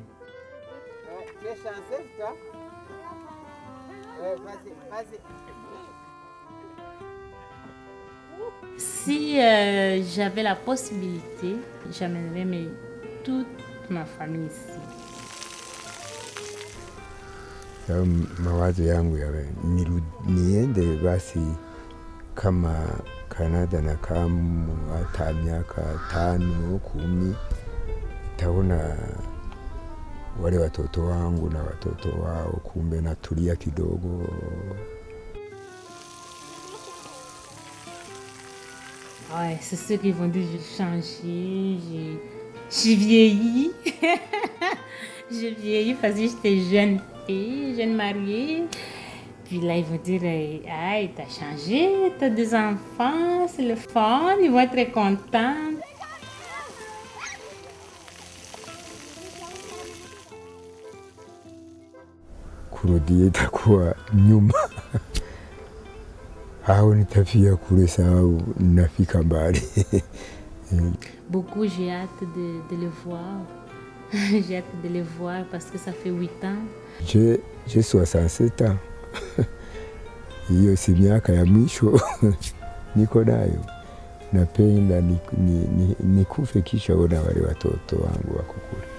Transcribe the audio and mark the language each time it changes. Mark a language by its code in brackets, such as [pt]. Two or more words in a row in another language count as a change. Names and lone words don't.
[fr] Tu es chanceuse, toi? Vas-y. Si j'avais la possibilité, j'amènerais toute ma famille ici. [sw] Mawazo yangu yawe niende basi kama Canada na kama hata miaka 5, 10, nitaona wale watoto wangu na watoto wao, kumbe natulia kidogo. [fr] Ouais, c'est ceux qui vont dire que j'ai changé, j'ai vieilli. J'ai vieilli parce que j'étais jeune fille, jeune mariée. Puis là, ils vont dire, ah, t'as changé, t'as 2 enfants, c'est le fun, ils vont être très contents. [sw] Kurudi itakuwa nyuma. Au nitafia kule sababu nafika mbali. [fr] Beaucoup, j'ai hâte de les voir. J'ai hâte de les voir parce que ça fait 8 ans. J'ai 67 ans. [sw] Hiyo si miaka ya mwisho niko nayo. Napenda nikufe kisha ona wale watoto wangu wako kule.